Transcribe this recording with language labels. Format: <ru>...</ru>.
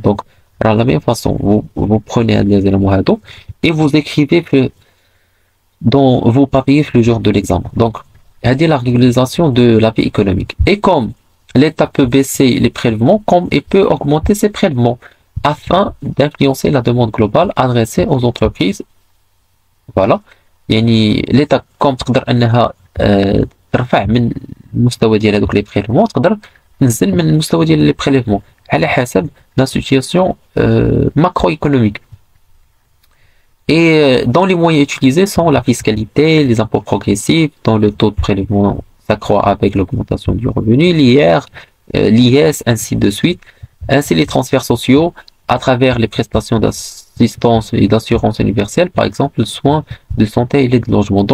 <fr>Donc, de la même façon, vous prenez les éléments et vous écrivez dans vos papiers le jour de l'examen. Donc, c'est la régulation de la vie économique. Et comme l'État peut baisser les prélèvements, comme il peut augmenter ses prélèvements afin d'influencer la demande globale adressée aux entreprises. Voilà. l'État comme</fr> <ar>تقدر انها ترفع من المستوى ديال هذوك لي بريليفمون تقدر تنزل من المستوى ديال لي بريليفمون على حسب لا سيتوياسيون macroéconomique.</ar> <fr>Et dans les moyens utilisés sont la fiscalité, les impôts progressifs, dont le taux de prélèvement s'accroît avec l'augmentation du revenu, l'IS, ainsi de suite, ainsi les transferts sociaux à travers les prestations d'assistance et d'assurance universelle, par exemple le soin de santé et l'aide de logement.</fr>